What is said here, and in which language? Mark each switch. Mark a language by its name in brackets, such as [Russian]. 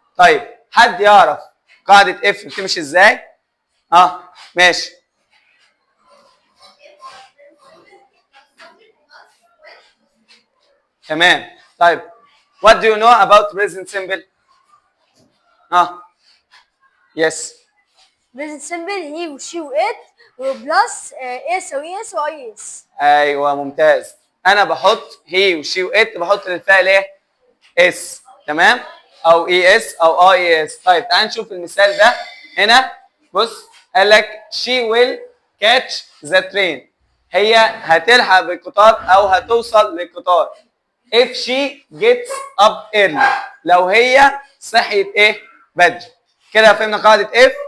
[Arabic] طيب حد يعرف قاعدة اف بتمشي ازاي؟ ماشي. تمام. طيب [English] what do you know about present simple؟ yes. Present simple he وشي وات وبلس s واس واي اس. [Arabic] ايوه ممتاز. انا بحط هي وشي وات بحط للفعل ايه؟ اس. تمام؟ او اي اس او اي اس. طيب تعال نشوف المثال ده هنا. بص قال لك [English] she will catch the train. [Arabic] هي هتلحق بالقطار او هتوصل للقطار. [English] if she gets up early. [Arabic] لو هي صحيت ايه؟ بدري. كده فهمنا قاعدة if.